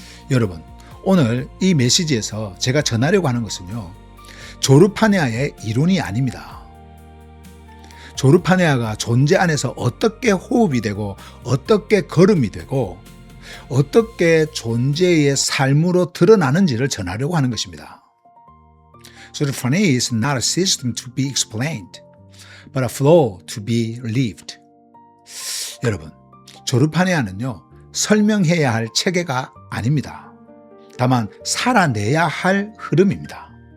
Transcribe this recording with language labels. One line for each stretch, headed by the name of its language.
Korean: 여러분, 오늘 이 메시지에서 제가 전하려고 하는 것은요, 조르파네아의 이론이 아닙니다. 조르파네아가 존재 안에서 어떻게 호흡이 되고, 어떻게 걸음이 되고, 어떻게 존재의 삶으로 드러나는지를 전하려고 하는 것입니다.
English: 조르파네아 is not a system to be explained, but a flow to be lived.
Korean: 여러분, 조르파네아는요, 설명해야 할 체계가 아닙니다. 다만 살아내야 할 흐름입니다.